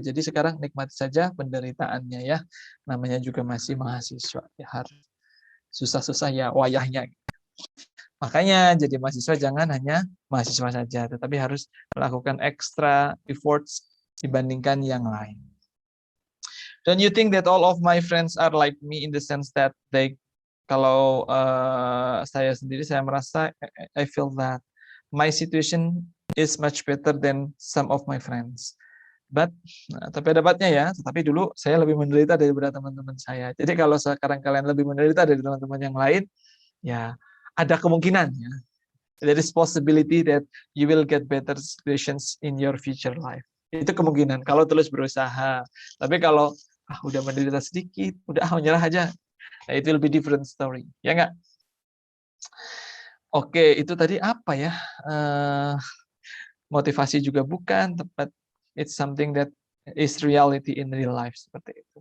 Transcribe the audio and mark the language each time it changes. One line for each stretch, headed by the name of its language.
Indonesian: Jadi sekarang nikmati saja penderitaannya ya. Namanya juga masih mahasiswa. Ya harus susah-susah ya wayahnya. Makanya jadi mahasiswa jangan hanya mahasiswa saja, tetapi harus melakukan
English: extra efforts
Indonesian: dibandingkan yang lain.
English: Don't you think that all of my friends are like me in the sense that
Indonesian: kalau saya sendiri saya merasa
English: I feel that my situation is much better than some of my friends.
Indonesian: Tapi ada batnya ya, tetapi dulu saya lebih menderita daripada teman-teman saya. Jadi kalau sekarang kalian lebih menderita dari teman-teman yang lain, ya ada kemungkinan ya.
English: There is possibility that you will get better situations in your future life.
Indonesian: Itu kemungkinan kalau terus berusaha. Tapi kalau udah menderita sedikit, udah menyerah aja, nah,
English: it will be different story.
Indonesian: Ya nggak? Oke, itu tadi apa ya? Motivasi juga bukan, tepat.
English: It's something that is reality in real life
Indonesian: seperti itu.